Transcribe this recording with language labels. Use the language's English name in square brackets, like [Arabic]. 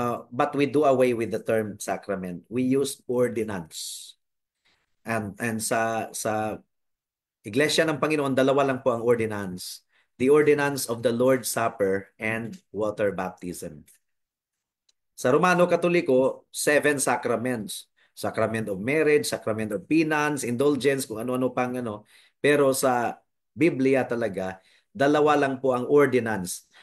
[English] But we do away with the term sacrament. We use ordinance. [Filipino] And sa Iglesia ng Panginoon, dalawa lang po ang ordinance. [English] The ordinance of the Lord's Supper and water baptism. Sa Romano Katoliko, 7 sacraments. Sacrament of marriage, sacrament of penance, indulgence, kung ano-ano pang ano. [Filipino] Pero sa Biblia talaga, dalawa lang po ang ordinance.